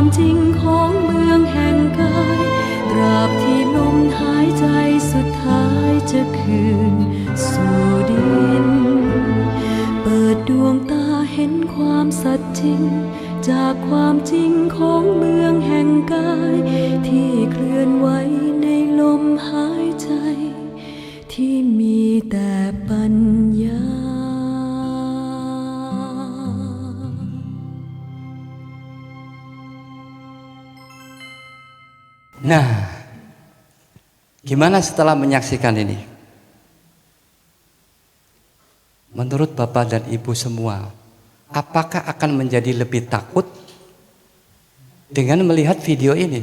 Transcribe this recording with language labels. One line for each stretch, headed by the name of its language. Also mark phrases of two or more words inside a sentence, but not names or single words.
Thai: จริงของเมืองแห่งกายตราบที่ลมหายใจสุดท้ายจะคืนสู่ดินเปิดดวงตาเห็นความสัตย์จริงจากความจริงของเมืองแห่งกายที่เคลื่อนไหวในลมหายใจที่มีแต่ปัญญา
Indonesian: Nah, gimana setelah menyaksikan ini? Menurut Bapak dan Ibu semua, apakah akan menjadi lebih takut dengan melihat video ini?